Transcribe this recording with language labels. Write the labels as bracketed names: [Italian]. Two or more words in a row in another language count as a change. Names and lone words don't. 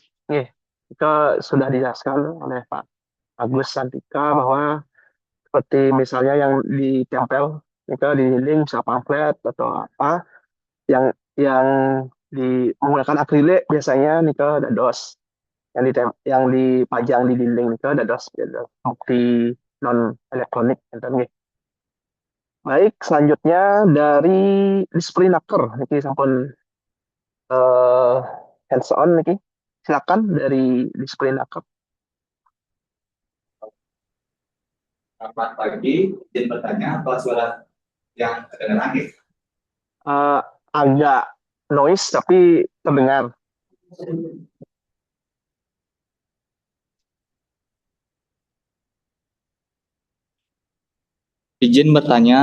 [Indonesian] Itu sudah dijelaskan oleh Pak Agus Santika bahwa seperti misalnya yang ditempel itu di dinding bisa pamflet atau apa yang menggunakan akrilik biasanya nih ada dos yang dipajang di dinding itu ada dos bukti non elektronik gitu. Baik, selanjutnya dari Displinaker [Balinese] niki sampun [English] hands on [Indonesian] niki. Silakan dari Displinaker. Selamat pagi, izin bertanya apa suara yang kedengaran nih? Agak noise tapi terdengar. Izin bertanya,